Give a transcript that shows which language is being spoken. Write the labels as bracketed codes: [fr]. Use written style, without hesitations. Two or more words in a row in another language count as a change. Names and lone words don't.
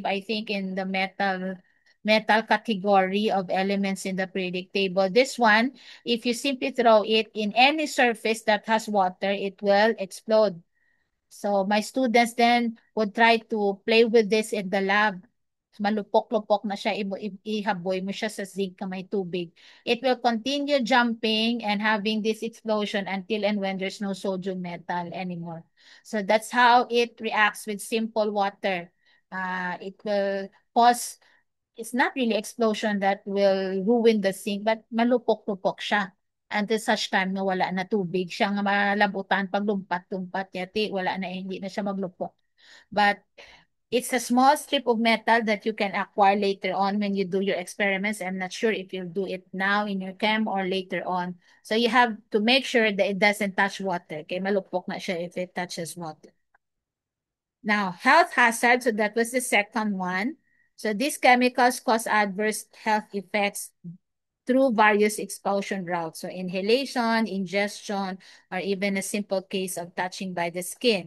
[en] I think in the metal category of elements in the periodic table. This one, if you simply throw it in any surface that has water, it will explode. So my students then would try to play with this in the lab. [hil] Malupok-lupok na siya, ihaboy mo siya sa zinc na may tubig. [en] It will continue jumping and having this explosion until and when there's no sodium metal anymore. So that's how it reacts with simple water. It will cause, it's not really explosion that will ruin the zinc, but [hil] malupok-lupok siya. [en] Until such time [hil] na wala na tubig siya nga malabutan pag lumpat-lumpat yati wala na hindi na siya maglupok. [en] But it's a small strip of metal that you can acquire later on when you do your experiments. I'm not sure if you'll do it now in your chem or later on. So you have to make sure that it doesn't touch water. Okay, [hil] malupok na siya [en] if it touches water. Now, health hazard, so that was the second one. So these chemicals cause adverse health effects through various expulsion routes. So inhalation, ingestion, or even a simple case of touching by the skin.